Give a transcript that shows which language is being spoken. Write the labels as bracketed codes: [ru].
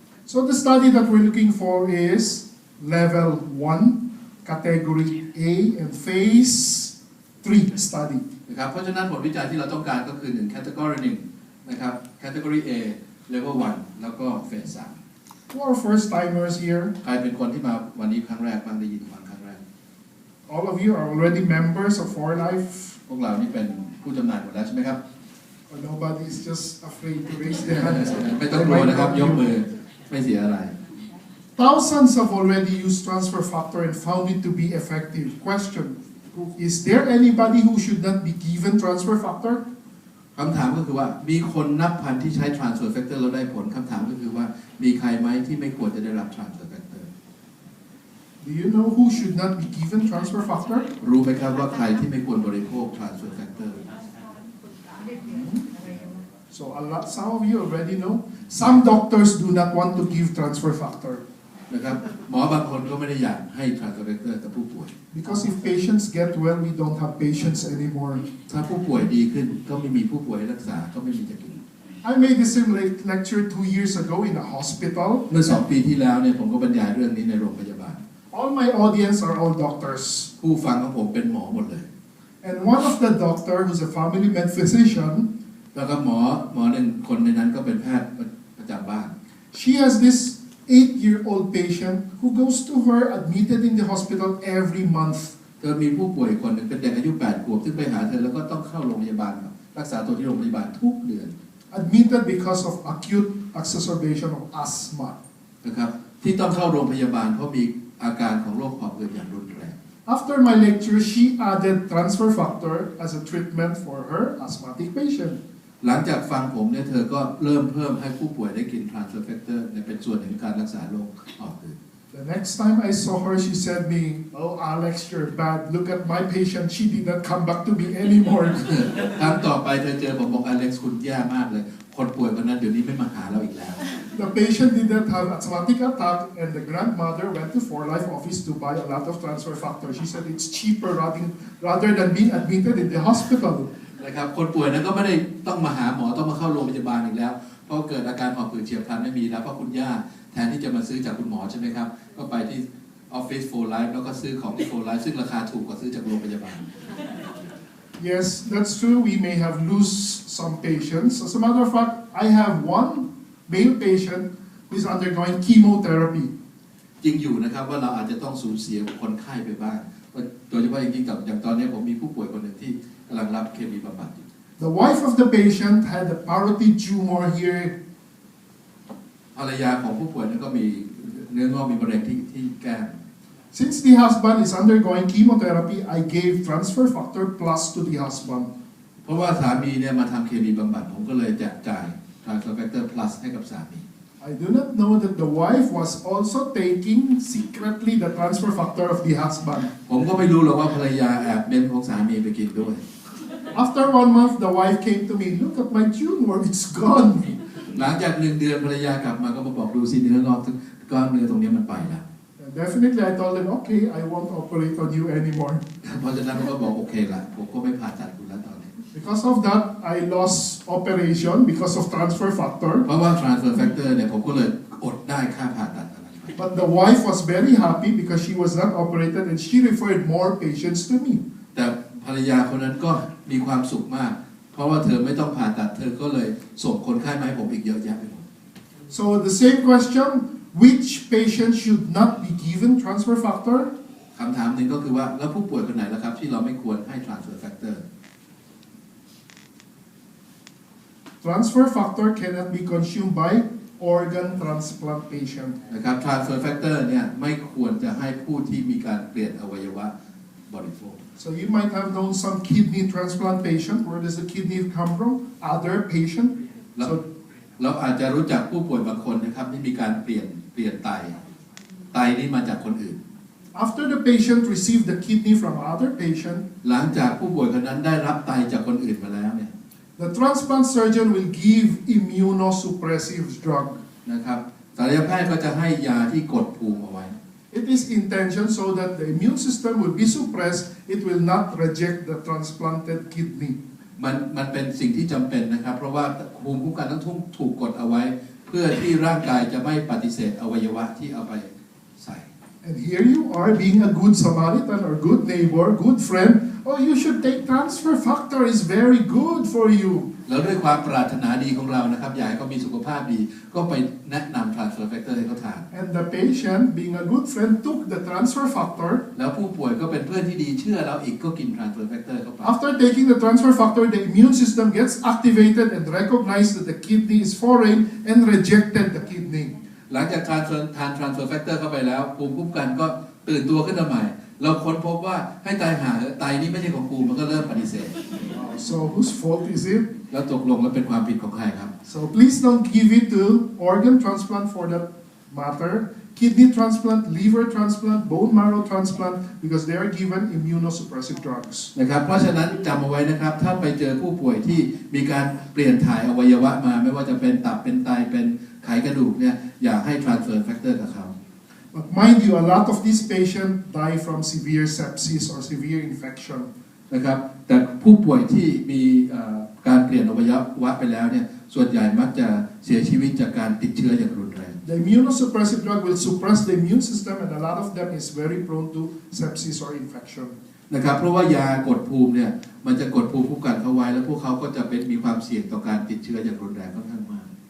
[en] So the study that we're looking for is level 1, category A, and phase 3 study. [th] นะครับเพราะฉะนั้นผลวิจัยที่เราต้องการก็คือ1 category 1นะครับ [en] category A level 1 [th] แล้วก็เฟส3 [en] Who are first timers here? [th] ใครเป็นคนที่มาวันนี้ครั้งแรกบ้างได้ยินฟังครั้งแรก [en] All of you are already members of For Life. [th] พวกเรานี่เป็นผู้จำหน่ายหมดแล้วใช่ไหมครับ [en] Or nobody is just afraid to raise their hands. [th] ไม่ต้องกลัวนะครับยกมือไม่เสียอะไร [en] Thousands have already used transfer factor and found it to be effective. Question: Is there anybody who should not be given transfer factor? [th] คำถามก็คือว่ามีคนนับพันที่ใช้ transfer factor แล้วได้ผลคำถามก็คือว่ามีใครไหมที่ไม่ควรจะได้รับ transfer factor [en] Do you know who should not be given transfer factor? [th] รู้ไหมครับว่าใครที่ไม่ควรบริโภค transfer factor [en] So some of you already know. Some doctors do not want to give transfer factor. [th] นะครับหมอบางคนก็ไม่ได้อยากให้ transfer factor กับผู้ป่วย [en] Because if patients get well, we don't have patients anymore. [th] ถ้าผู้ป่วยดีขึ้นก็ไม่มีผู้ป่วยรักษาก็ไม่มีจะกิน [en] I made the same lecture 2 years ago in a hospital. [th] เมื่อ2 ปีที่แล้วเนี่ยผมก็บรรยายเรื่องนี้ในโรงพยาบาล [en] All my audience are all doctors. [th] ผู้ฟังของผมเป็นหมอหมดเลย [en] And one of the doctor, who's a family med physician, [th] แล้วก็หมอหนึ่งคนในนั้นก็เป็นแพทย์ประจำบ้าน [en] she has this 8-year-old patient who goes to her admitted in the hospital every month. [th] เธอมีผู้ป่วยคนหนึ่งเป็นเด็กอายุ8 ขวบซึ่งไปหาเธอแล้วก็ต้องเข้าโรงพยาบาลรักษาตัวที่โรงพยาบาลทุกเดือน [en] Admitted because of acute exacerbation of asthma. [th] นะครับที่ต้องเข้าโรงพยาบาลเพราะมีอาการของโรคหอบหืดอย่างรุนแรง [en] After my lecture, she added transfer factor as a treatment for her asthmatic patient. [th] หลังจากฟังผมเนี่ยเธอก็เริ่มเพิ่มให้ผู้ป่วยได้กิน transfer factor เป็นส่วนหนึ่งของการรักษาโรคหอบหืด [en] The next time I saw her, she said me, "Oh, Alex, you're bad. Look at my patient. She did not come back to me anymore." [th] ครั้งต่อไปเธอเจอผมบอกอเล็กซ์คุณแย่มากเลยคนป่วยคนนั้นเดี๋ยวนี้ไม่มาหาเราอีกแล้ว [en] The patient did not have asthmatic attack, and the grandmother went to For Life office to buy a lot of transfer factor. She said it's cheaper rather than being admitted in the hospital. [th] นะครับคนป่วยนั้นก็ไม่ได้ต้องมาหาหมอต้องมาเข้าโรงพยาบาลอีกแล้วเพราะเกิดอาการหอบหืดเฉียบพลันไม่มีแล้วเพราะคุณย่าแทนที่จะมาซื้อจากคุณหมอใช่ไหมครับก็ไปที่ออฟฟิศ For Life แล้วก็ซื้อของที่ For Life ซึ่งราคาถูกกว่าซื้อจากโรงพยาบาล [en] Yes, that's true. We may have lose some patients. As a matter of fact, I have one male patient who is undergoing chemotherapy. [th] จริงอยู่นะครับว่าเราอาจจะต้องสูญเสียคนไข้ไปบ้างโดยเฉพาะอย่างยิ่งกับอย่างตอนนี้ผมมีผู้ป่วยคนหนึ่งที่กำลังรับเคมีบำบัดอยู่ [en] The wife of the patient had a parotid tumor here. [th] ภรรยาของผู้ป่วยนั้นก็มีเนื้องอกมีมะเร็งที่แก้ม [en] Since the husband is undergoing chemotherapy, I gave transfer factor plus to the husband. [th] เพราะว่าสามีเนี่ยมาทำเคมีบำบัดผมก็เลยแจกจ่าย transfer factor plus ให้กับสามี [en] I do not know that the wife was also taking secretly the transfer factor of the husband. [th] ผมก็ไม่รู้หรอกว่าภรรยาแอบเม้นของสามีไปกินด้วย [en] After 1 month, the wife came to me, look at my tumor, it's gone. [th] หลังจาก1 เดือนภรรยากลับมาก็มาบอกดูสิเนื้องอกเธ ก้อนเนื้อตรงนี้มันไปแล้ว [en] Definitely, I told them, okay, I won't operate on you anymore. [th] เพราะฉะนั้นผมก็บอกโอเคละผมก็ไม่ผ่าตัดคุณแล้วตอนนี้ [en] Because of that, I lost operation because of transfer factor. [th] เพราะว่า transfer factor เนี่ยผมก็เลยอดได้ค่าผ่าตัดอะไร [en] But the wife was very happy because she was not operated and she referred more patients to me. [th] แต่ภรรยาคนนั้นก็มีความสุขมากเพราะว่าเธอไม่ต้องผ่าตัดเธอก็เลยส่งคนไข้มาให้ผมอีกเยอะแยะไปหมด [en] So the same question, which patient should not be given transfer factor? [th] คำถามหนึ่งก็คือว่าแล้วผู้ป่วยคนไหนล่ะครับที่เราไม่ควรให้ transfer factor [en] Transfer factor cannot be consumed by organ transplant patient. [th] นะครับ transfer factor เนี่ยไม่ควรจะให้ผู้ที่มีการเปลี่ยนอวัยวะบริโภค [en] So you might have known some kidney transplant patient. Where does the kidney come from? Other patient. [th] เราอาจจะรู้จักผู้ป่วยบางคนนะครับที่มีการเปลี่ยนไตนี่มาจากคนอื่น [en] After the patient received the kidney from other patient, [th] หลังจากผู้ป่วยคนนั้นได้รับไตจากคนอื่นมาแล้วเนี่ย [en] the transplant surgeon will give immunosuppressive drug. [th] นะครับศัลยแพทย์ก็จะให้ยาที่กดภูมิเอาไว้ [en] It is intention so that the immune system will be suppressed. It will not reject the transplanted kidney. [th] มันเป็นสิ่งที่จำเป็นนะครับเพราะว่าภูมิคุ้มกันต้องถูกกดเอาไว้เพื่อที่ร่างกายจะไม่ปฏิเสธอวัยวะที่เอาไปใส่ [en] And here you are being a good Samaritan or good neighbor, good friend. Oh, you should take transfer factor. It's very good for you. [th] แล้วด้วยความปรารถนาดีของเรานะครับอยากให้เขามีสุขภาพดีก็ไปแนะนำ transfer factor ให้เขาทาน [en] And the patient, being a good friend, took the transfer factor. [th] แล้วผู้ป่วยก็เป็นเพื่อนที่ดีเชื่อเราอีกก็กิน transfer factor เข้าไป [en] After taking the transfer factor, the immune system gets activated and recognizes that the kidney is foreign and rejected the kidney. [th] หลังจากทาน transfer factor เข้าไปแล้วภูมิคุ้มกันก็ตื่นตัวขึ้นมาใหม่เราค้นพบว่าให้ไตนี้ไม่ใช่ของกูมันก็เริ่มปฏิเสธ [en] So whose fault is it? [th] แล้วตกลงแล้วเป็นความผิดของใครครับ [en] So please don't give it to organ transplant for that matter, kidney transplant, liver transplant, bone marrow transplant, because they are given immunosuppressive drugs. [th] นะครับเพราะฉะนั้นจำเอาไว้นะครับถ้าไปเจอผู้ป่วยที่มีการเปลี่ยนถ่ายอวัยวะมาไม่ว่าจะเป็นตับเป็นไตเป็นไขกระดูกเนี่ยอย่าให้ transfer factor กับเขา [en] But mind you, a lot of these patients die from severe sepsis or severe infection. [th] นะครับแต่ผู้ป่วยที่มีการเปลี่ยนอวัยวะไปแล้วเนี่ยส่วนใหญ่มักจะเสียชีวิตจากการติดเชื้ออย่างรุนแรง [en] The immunosuppressive drug will suppress the immune system, and a lot of them is very prone to sepsis or infection. [th] นะครับเพราะว่ายากดภูมิเนี่ยมันจะกดภูมิคุ้มกันเขาไว้แล้วพวกเขาก็จะมีความเสี่ยงต่อการติดเชื้ออย่างรุนแรงค่อนข้างมาก